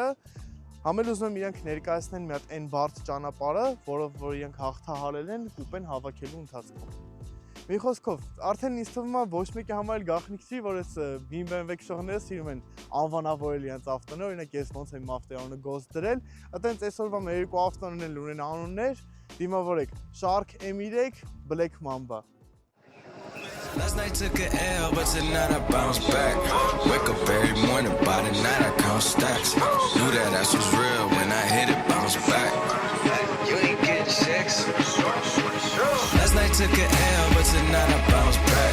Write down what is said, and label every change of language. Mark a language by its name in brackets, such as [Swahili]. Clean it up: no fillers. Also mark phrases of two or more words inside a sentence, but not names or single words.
[Armenian] համ էլ ուզում եմ իրանք ներկայացնեն մի հատ այն բարդ ճանապարհը, որով որ իրանք հաղթահարել են կուպեն հավաքելու ընթացքում։ Մի խոսքով, արդեն ինձ թվում է ոչ մեկի համար էլ գաղտնիք չի, որ այս BMW քշողները սիրում են անվանավորել իրանց ավտոները, օրինակ ես ոնց եմ ավտոյի անունը Ghost դրել, այդտենց այսօրվա մեր 2 ավտոներն էլ ունեն անուններ, դիմավորեք Shark M3, Black Mamba։ [English] Last night took a L, but tonight I bounce back. Wake up every morning, by the night I count stacks. Knew that ass was real when I hit it, bounce back. You ain't getting sex. Last night took a L, but tonight I bounce back.